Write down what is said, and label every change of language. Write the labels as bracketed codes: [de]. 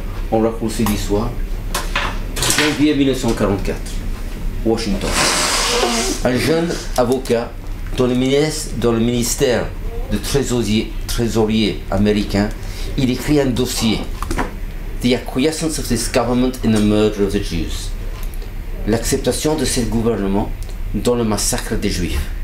[fr] On raccourcit l'histoire. Janvier 1944, Washington. Un jeune avocat dans le ministère de trésorier américain, il écrit un dossier. [en] The acquiescence of this government in the murder of the Jews. [fr] L'acceptation de ce gouvernement dans le massacre des Juifs.